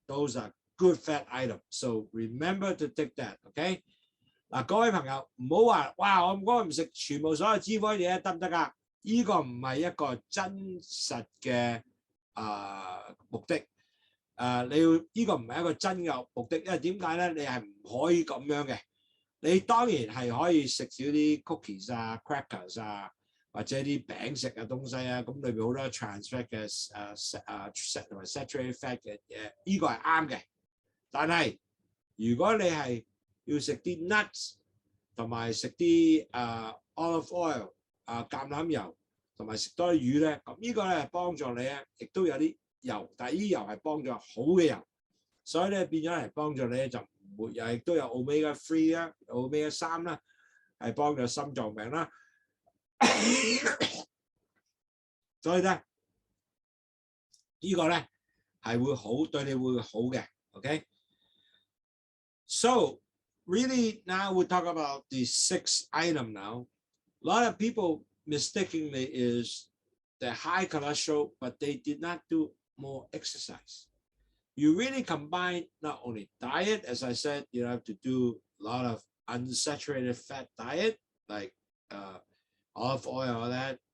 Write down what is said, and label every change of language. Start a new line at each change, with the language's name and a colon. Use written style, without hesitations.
English: Those are good fat item. So remember to take that, okay?
Cantonese: 嗱，各位朋友唔好話，哇！我唔食全部所有脂肪嘢得唔得㗎？呢個唔係一個真實嘅目的。你要呢個唔係一個真嘅目的，因為點解咧？你係唔可以咁樣嘅。你當然係可以食少啲 cookies 啊、crackers 啊，或者啲餅食嘅東西啊，咁裏邊好多 trans fat 嘅同埋 saturated fat 嘅嘢，呢個係啱嘅。但係如果你係要食啲 nuts 同埋食啲olive oil 橄欖油同埋食多啲魚咧，咁呢個咧係幫助你咧，亦都有啲油，但係呢啲油係幫助好嘅油，所以咧變咗係幫助你咧就唔會又亦都有 omega 3啦、omega 3啦，係幫助心臟病啦。所以咧呢個咧係會好對你會好嘅 ，OK？
English: So really now we talk about the 6th item now. A lot of people mistakenly is the high cholesterol, but they did not do more exercise. You really combine not only diet, as I said, you have to do a lot of unsaturated fat diet, like olive oil, all that.